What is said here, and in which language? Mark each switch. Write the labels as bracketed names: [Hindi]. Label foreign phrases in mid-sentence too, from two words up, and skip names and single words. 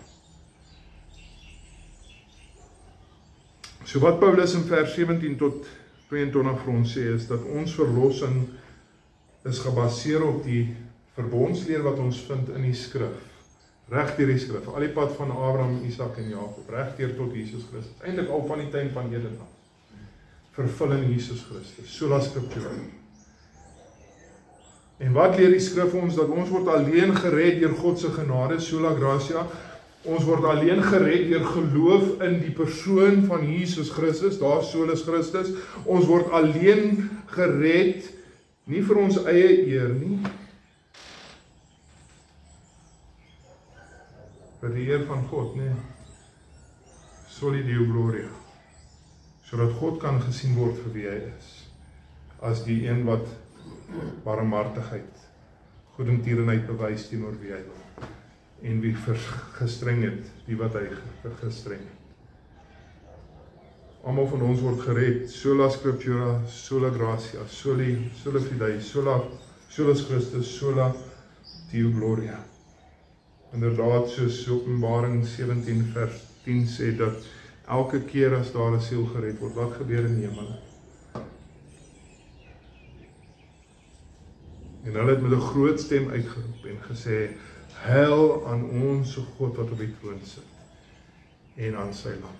[Afrikaans] So wat Paulus in vers 17 tot 22 vir ons sê, is dat ons verlossing is gebaseer op die verbondsleer wat ons vind in die skrif, reg deur die skrif, al die pad van Abraham, Isak en Jakob, reg deur tot Jesus Christus, eintlik al van die tyd van Eden af, vervul in Jesus Christus, [Latin] sola scriptura. [Afrikaans] En wat leer die skrif ons? Dat ons word alleen gered deur God se genade, [Latin] sola gratia. [Afrikaans] Ons word alleen gered deur geloof in die persoon van Jesus Christus, daar [Latin] solus Christus. [Afrikaans] Ons word alleen gered, nie vir ons eie eer nie, vir die eer van God, nee. [Latin] Soli Deo Gloria. [Afrikaans] Sodat God kan gesien word vir wie hy is, as die een wat barmhartigheid, goedertierenheid bewys teenoor wie hy wil, en wie gestreng het, die wat hy gestreng het. Almal van ons word gered, [Latin] sola scriptura, sola gratia, soli fidei, solus Christus, sola Deo Gloria. [Afrikaans] Inderdaad, soos Openbaring 17 vers 10 sê, dat elke keer as daar 'n siel gered word, wat gebeur in die hemel? En hulle het met 'n groot stem uitgeroep en gesê, heil aan ons God wat op die troon sit, en aan sy lam.